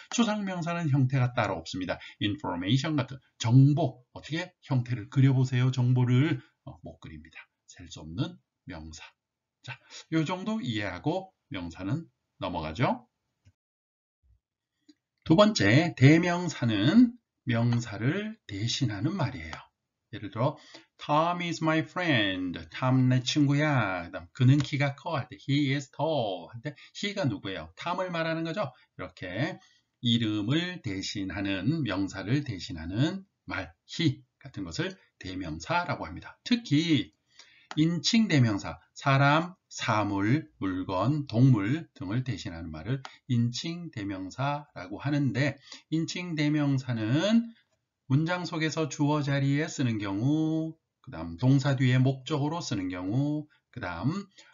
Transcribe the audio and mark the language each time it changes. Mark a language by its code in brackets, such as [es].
[ko] 추상명사는 형태가 따로 없습니다. information 같은 정보, 어떻게 형태를 그려보세요. 정보를 못 그립니다. 셀 수 없는 명사. 자, 이 정도 이해하고 명사는 넘어가죠. 두 번째, 대명사는 명사를 대신하는 말이에요. 예를 들어 [en] Tom is my friend. [ko] Tom 내 친구야. 그다음 그는 키가 커 할 때 [en] he is tall [ko] 할 때 he가 누구예요? Tom을 말하는 거죠. 이렇게 이름을 대신하는 명사를 대신하는 말 he 같은 것을 대명사라고 합니다. 특히 인칭 대명사, 사람, 사물, 물건, 동물 등을 대신하는 말을 인칭 대명사라고 하는데 인칭 대명사는 문장 속에서 주어 자리에 쓰는 경우, 그 다음 동사 뒤에 목적으로 쓰는 경우, 그 다음